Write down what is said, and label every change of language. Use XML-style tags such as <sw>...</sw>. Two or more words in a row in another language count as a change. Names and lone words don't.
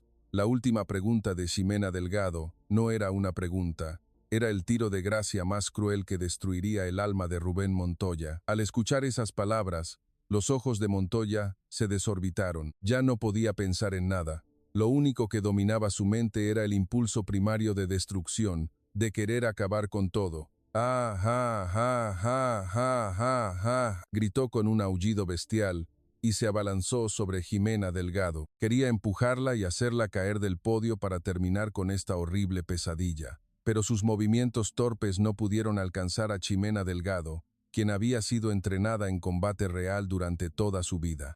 <es>La última pregunta de Ximena Delgado no era una pregunta, era el tiro de gracia más cruel que destruiría el alma de Rubén Montoya. Al escuchar esas palabras, los ojos de Montoya se desorbitaron. Ya no podía pensar en nada. Lo único que dominaba su mente era el impulso primario de destrucción, de querer acabar con todo. ¡Ah, ja, ja, ja, ja, ja, ja! Gritó con un aullido bestial y se abalanzó sobre Ximena Delgado. Quería empujarla y hacerla caer del podio para terminar con esta horrible pesadilla. Pero sus movimientos torpes no pudieron alcanzar a Ximena Delgado, quien había sido entrenada en combate real durante toda su vida.</es>